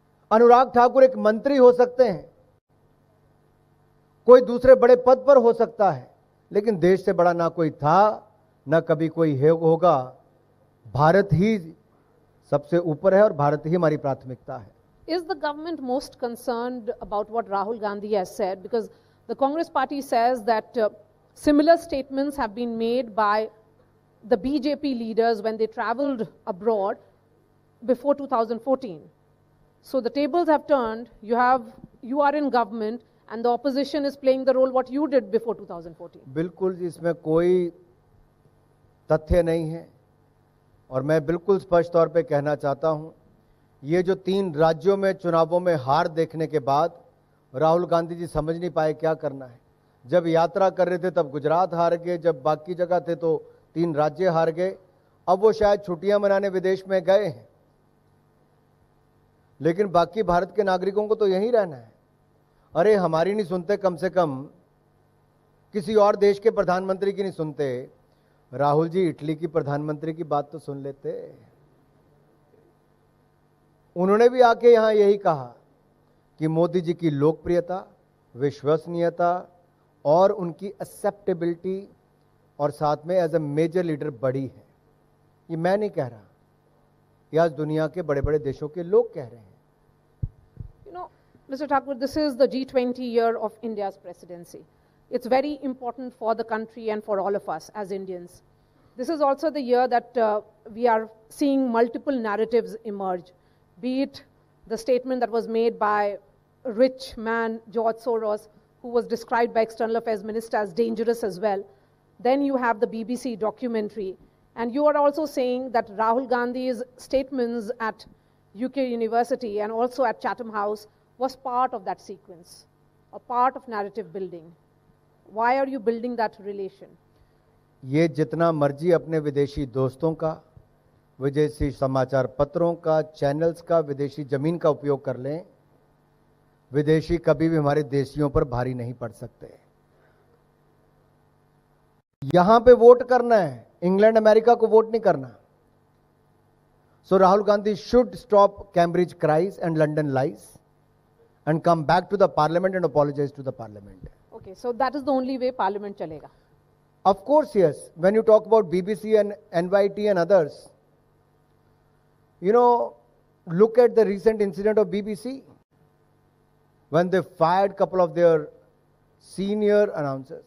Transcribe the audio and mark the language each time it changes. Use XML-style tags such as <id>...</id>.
<hi>अनुराग ठाकुर एक मंत्री हो सकते हैं, कोई दूसरे बड़े पद पर हो सकता है, लेकिन देश से बड़ा ना कोई था, ना कभी कोई होगा। भारत ही सबसे ऊपर है और भारत ही हमारी प्राथमिकता है।</hi> <en>Is the government most concerned about what Rahul Gandhi has said? Because the Congress party says that similar statements have been made by the BJP leaders when they traveled abroad before 2014. So the tables have turned. You are in government and the opposition is playing the role what you did before 2014.</en> <hi>बिल्कुल जी, इसमें कोई तथ्य नहीं है और मैं बिल्कुल स्पष्ट तौर पे कहना चाहता हूं, ये जो 3 राज्यों में चुनावों में हार देखने के बाद राहुल गांधी जी समझ नहीं पाए क्या करना है। जब यात्रा कर रहे थे तब गुजरात हार गए, जब बाकी जगह थे तो 3 राज्य हार गए। अब वो शायद छुट्टियां मनाने विदेश में गए हैं, लेकिन बाकी भारत के नागरिकों को तो यहीं रहना है। अरे हमारी नहीं सुनते, कम से कम किसी और देश के प्रधानमंत्री की नहीं सुनते, राहुल जी इटली की प्रधानमंत्री की बात तो सुन लेते। उन्होंने भी आके यहां यही कहा कि मोदी जी की लोकप्रियता, विश्वसनीयता और उनकी एक्सेप्टेबिलिटी और साथ में</hi> <en>as a major leader</en> <hi>बढ़ी है। ये मैं नहीं कह रहा, ये आज दुनिया के बड़े बड़े देशों के लोग कह रहे हैं।</hi> <en>You know, Mr. Thakur, this is the G20 year of India's presidency. It's very important for the country and for all of us as Indians. This is also the year that we are seeing multiple narratives emerge, be it the statement that was made by rich man George Soros, who was described by External Affairs Minister as dangerous as well. Then you have the BBC documentary. And you are also saying that Rahul Gandhi's statements at UK University and also at Chatham House was part of that sequence, a part of narrative building. Why are you building that relation?</en> <hi>ये जितना मर्जी अपने विदेशी दोस्तों का, विदेशी समाचार पत्रों का, चैनल्स का, विदेशी जमीन का उपयोग कर लें, विदेशी कभी भी हमारे देशियों पर भारी नहीं पड़ सकते। यहां पे वोट करना है, इंग्लैंड अमेरिका को वोट नहीं करना।</hi> <en>So Rahul Gandhi should stop Cambridge cries and London lies and come back to the parliament and apologize to the parliament. Okay, so that is the only way parliament</en> <hi>chalega.</hi> <en>Of course, yes. When you talk about BBC and NYT and others, you know, look at the recent incident of BBC when they fired a couple of their senior announcers.</en>